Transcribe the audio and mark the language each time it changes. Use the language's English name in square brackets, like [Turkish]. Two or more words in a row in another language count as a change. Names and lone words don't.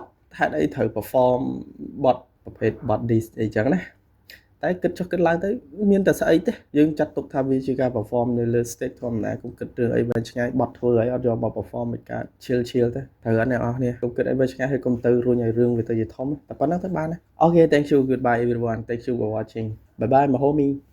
[Khmer] ហេតុអីត្រូវ perform បទប្រភេទបទ this អីចឹងណាតែគិតចុះគិតឡើងទៅមានតែស្អីទេយើងចាត់ទុកថាវាជាការ perform នៅលើ stage ធម្មតាកុំគិតរឿងអីវែងឆ្ងាយបទធ្វើឲ្យអត់យកមក perform មិនកើត chill ទៅត្រូវអត់អ្នកនរគ្នាកុំគិតអីវែងឆ្ងាយហើយកុំទៅរុញឲ្យរឿងវាទៅជាធំតែប៉ុណ្ណឹងទៅបានណា [English] Okay thank you goodbye everyone thank you for watching bye bye my homie